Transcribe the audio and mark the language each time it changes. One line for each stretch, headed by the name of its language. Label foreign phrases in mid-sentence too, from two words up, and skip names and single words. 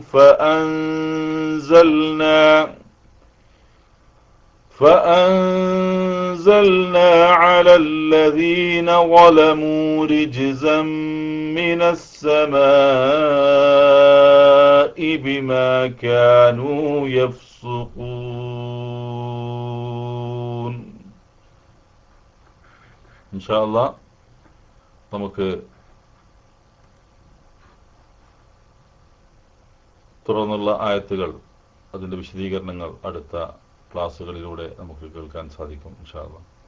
Arabic: فأنزلنا على الذين ظلموا رجزا من السماء بما كانوا يفسقون. إن شاء الله
Malayalam: നമുക്ക് തുടർന്നുള്ള ആയത്തുകൾ, അതിൻ്റെ വിശദീകരണങ്ങൾ അടുത്ത ക്ലാസ്സുകളിലൂടെ നമുക്ക് കേൾക്കാൻ സാധിക്കും
Arabic: إن شاء الله.